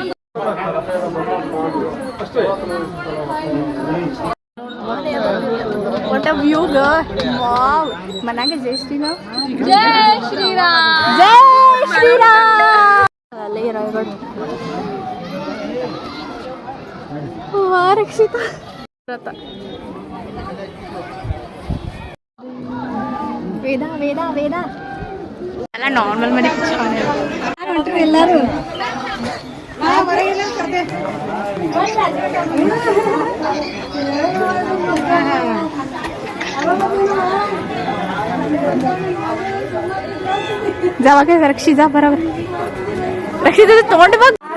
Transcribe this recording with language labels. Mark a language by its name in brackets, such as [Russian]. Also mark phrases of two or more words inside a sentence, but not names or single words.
[English] What a view, girl. Wow. [Kannada] ಮನ್ಯಾಗ [Hindi] जय श्रीराम. जय श्रीराम. जय श्रीराम. [Kannada] ಅಲ್ಲೇ ರಾಯಗಢ. ವಾ ರಕ್ಷಿತಾ. ವೇದ ವೇದ ವೇದ ಎಲ್ಲ ನಾರ್ಮಲ್ ಮಾಡಿ ಹೊಂಟ್ರಿ ಎಲ್ಲರೂ. [Marathi] जावा काय रक्षी जा बरोबर रक्षी तुझं तोंड बघ.